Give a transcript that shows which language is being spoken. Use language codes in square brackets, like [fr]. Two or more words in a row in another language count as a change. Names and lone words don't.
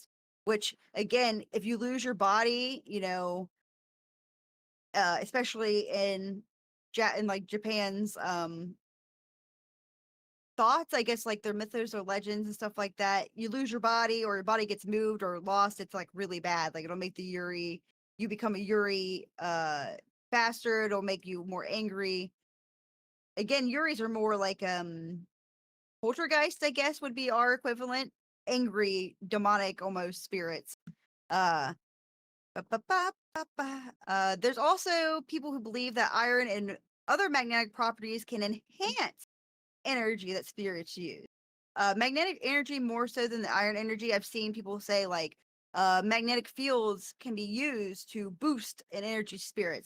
[en] Which again, if you lose your body, especially in like Japan's thoughts, I guess, like their mythos or legends and stuff like that, you lose your body or your body gets moved or lost, it's like really bad. Like it'll make the Yuri, you become a Yuri faster, it'll make you more angry. Again, Yuris are more like poltergeist, I guess would be our equivalent. Angry, demonic almost spirits. Uh ba, ba, ba, ba, ba. There's also people who believe that iron and other magnetic properties can enhance energy that spirits use. Magnetic energy more so than the iron energy. I've seen people say like magnetic fields can be used to boost an energy spirits.